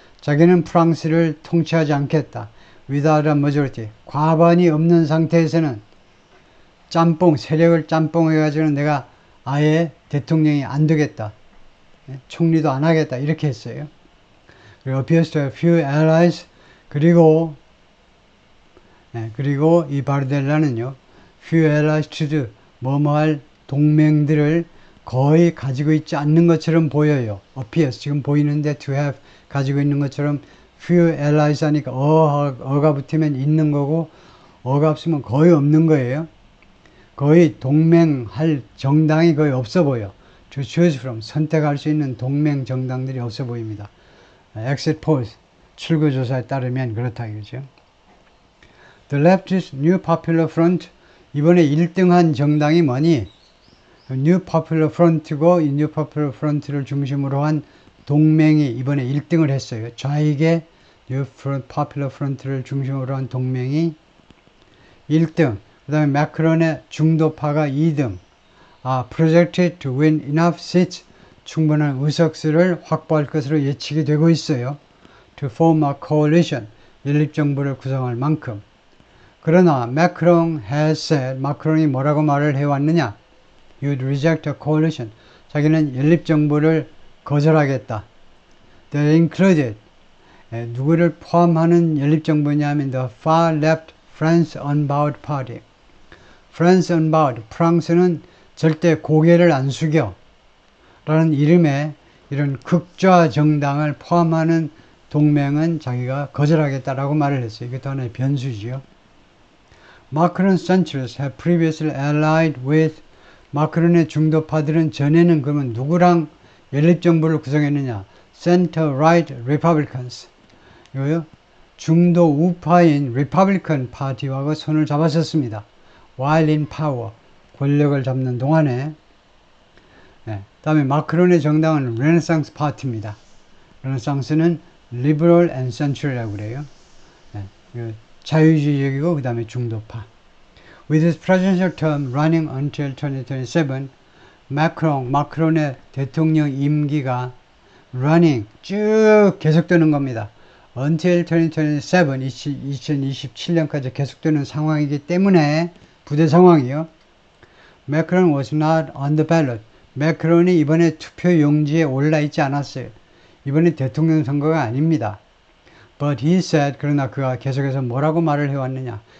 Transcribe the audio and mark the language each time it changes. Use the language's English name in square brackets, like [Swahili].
[Korean] 자기는 프랑스를 통치하지 않겠다. [English] Without a majority. [Korean] 과반이 없는 상태에서는 세력을 짬뽕해가지고는 내가 아예 대통령이 안 되겠다. 총리도 안 하겠다. 이렇게 했어요. 그리고 [English] appears to have few allies. [Korean] 그리고 이 바르델라는요. [English] few allies to do. [Korean] 뭐뭐할 동맹들을 거의 가지고 있지 않는 것처럼 보여요. [English] appears. [Korean] 지금 보이는데 [English] to have [Korean] 가지고 있는 것처럼 [English] few allies [Korean] 하니까 어가 붙으면 있는 거고 어가 없으면 거의 없는 거예요. 거의 동맹할 정당이 거의 없어 보여. [English] To choose from. [Korean] 선택할 수 있는 동맹 정당들이 없어 보입니다. [English] exit polls. [Korean] 출구조사에 따르면 그렇다 이거죠. [English] The leftist New Popular Front. [Korean] 이번에 1등한 정당이 뭐니? New Popular Front고 이 New Popular Front를 중심으로 한 동맹이 이번에 1등을 했어요. 좌익의 New Popular Front를 중심으로 한 동맹이 1등. 그 다음에 마크론의 중도파가 2등. [English] projected to win enough seats. [Korean] 충분한 의석수를 확보할 것으로 예측이 되고 있어요. [English] To form a coalition. [Korean] 연립정부를 구성할 만큼. 그러나 마크롱 [English] has said, [Korean] 마크롱이 뭐라고 말을 해왔느냐? [English] You'd reject a coalition. [Korean] 자기는 연립정부를 거절하겠다. [English] That included. [Korean] 누구를 포함하는 연립정부냐면 [English] the far left [Korean] France Unbowed Party. [English] France Unbowed. [Korean] 프랑스는 절대 고개를 안 숙여. 라는 이름의 이런 극좌 정당을 포함하는 동맹은 자기가 거절하겠다라고 말을 했어요. 이것도 하나의 변수지요. [English] 마크론 centrists have previously allied with. [Korean] 마크론의 중도파들은 전에는 그러면 누구랑 연립정부를 구성했느냐? [English] Center Right Republicans. 이거요. [Korean] 중도 우파인 Republican 파티와 손을 잡았었습니다. [English] While in power. [Korean] 권력을 잡는 동안에. 다음에 마크론의 정당은 Renaissance 파티입니다. Renaissance는 Liberal and Central이라고 그래요. 자유주의적이고 그 다음에 중도파. [English] With his presidential term running until 2027, [Korean] 마크론의 대통령 임기가 [English] running [Korean] 쭉 계속되는 겁니다. [English] Until 2027, [Korean] 2027년까지 계속되는 상황이기 때문에 부대 상황이요. [English] Macron was not on the ballot. [Korean] 매크론이 이번에 투표 용지에 올라있지 않았어요. 이번에 대통령 선거가 아닙니다. [English] But he said, [Korean] 그러나 그가 계속해서 뭐라고 말을 해왔느냐.